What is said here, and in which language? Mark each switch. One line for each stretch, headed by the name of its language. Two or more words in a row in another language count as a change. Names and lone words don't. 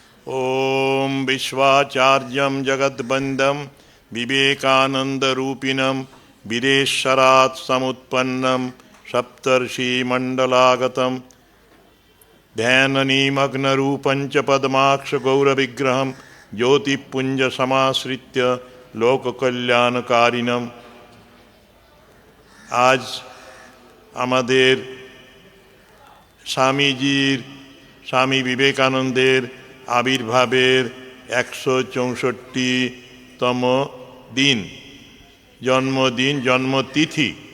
Sanskrit: ॐ विश्वाचार्यं जगद्वन्द्यं विवेकानन्दरूपिणं विदेशरात् समुत्पन्नं सप्तर्षिमण्डलागतं ध्याननिमग्नरूपं च पद्माक्षगौरविग्रहं ज्योतिपुञ्जसमाश्रित्य लोककल्याणकारिणम्।
Bangla: आज আমাদের স্বামী বিবেকানন্দের আবির্ভাবের 164তম দিন, জন্মতিথি।